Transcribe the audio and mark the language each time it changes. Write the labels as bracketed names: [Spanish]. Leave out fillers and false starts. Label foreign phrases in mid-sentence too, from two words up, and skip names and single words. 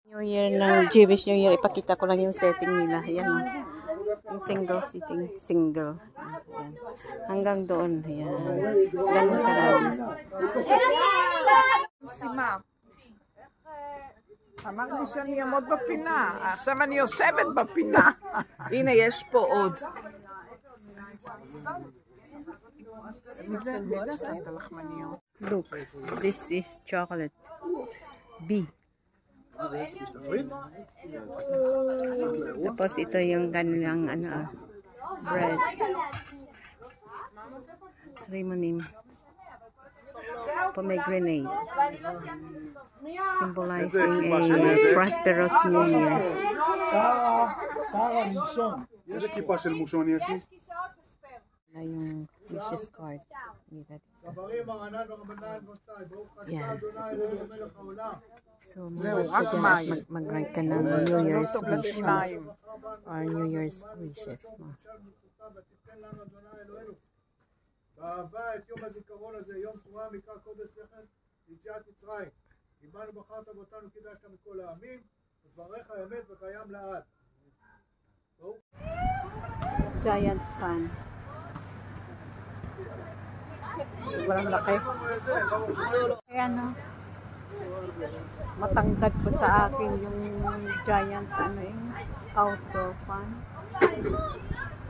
[English] New Year [Filipino] ng [English] Jewish New Year. [Filipino] Ipakita ko lang yung setting nila. Ayan o. Yung [English] single sitting. [Filipino] Single. Ayan. Hanggang doon. Ayan. Ganun karami. [Hebrew] Sima. אמרנו שאני אעמוד בפינה, עכשיו אני יושבת בפינה. הנה, יש פה עוד. [English] Look, this is chocolate. B. [Filipino] Tapos ito yung kanilang bread. [English] Rimonim. Pomegranate. Symbolizing a prosperous new year. [Hebrew] איזה כיפה של מושון יש לי? [Filipino] Yung [English] wishes card. [Filipino] So, mag-write ka ng [English] New Year's wish [Filipino] or [English] New Year's wishes [Filipino] mo. [Hebrew] באהבה את יום הזיכרון הזה, יום תרועה מקרא קודש לכם ליציאת מצרים. אם בנו בחרת ואותנו קידשת מכל העמים, וברך האמת וקיים לעד. [English] Giant fan. [Filipino] Walang laki. Kaya matangkad pa sa akin yung [English] giant outdoor fan.